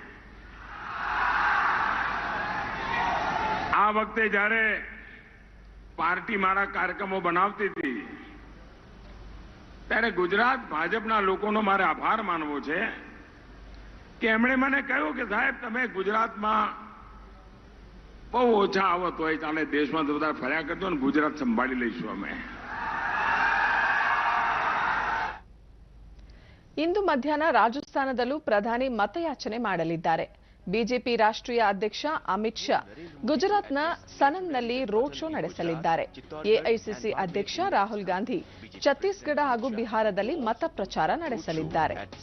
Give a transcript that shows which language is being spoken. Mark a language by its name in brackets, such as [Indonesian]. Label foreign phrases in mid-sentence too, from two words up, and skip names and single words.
[Gujarati] આ વખતે જ્યારે પાર્ટી મારા કાર્યક્રમો બનાવતી હતી ત્યારે ગુજરાત ભાજપના લોકોનો મારે આભાર માનવો છે કે એમણે મને કહ્યું કે સાહેબ તમે ગુજરાતમાં બહુ ઓછા આવત હોય, ચાલે દેશમાં તો બધા ફર્યા કરજો ને ગુજરાત સંભાળી લઈશું અમે. [Kannada] ಇಂದು ಮಧ್ಯಾಹ್ನ ರಾಜಸ್ಥಾನದಲ್ಲೂ ಪ್ರಧಾನಿ ಮತಯಾಚನೆ ಮಾಡಲಿದ್ದಾರೆ. ಬಿಜೆಪಿ ರಾಷ್ಟ್ರೀಯ ಅಧ್ಯಕ್ಷ ಅಮಿತ್ ಶಾ ಗುಜರಾತ್ನ ಸನನ್ನಲ್ಲಿ [English] road show [Kannada] ನಡೆಸಲಿದ್ದಾರೆ. ಎಐಸಿಸಿ ಅಧ್ಯಕ್ಷ ರಾಹುಲ್ ಗಾಂಧಿ ಛತ್ತೀಸ್ಗಢ ಹಾಗೂ ಬಿಹಾರದಲ್ಲಿ ಮತ ಪ್ರಚಾರ ನಡೆಸಲಿದ್ದಾರೆ.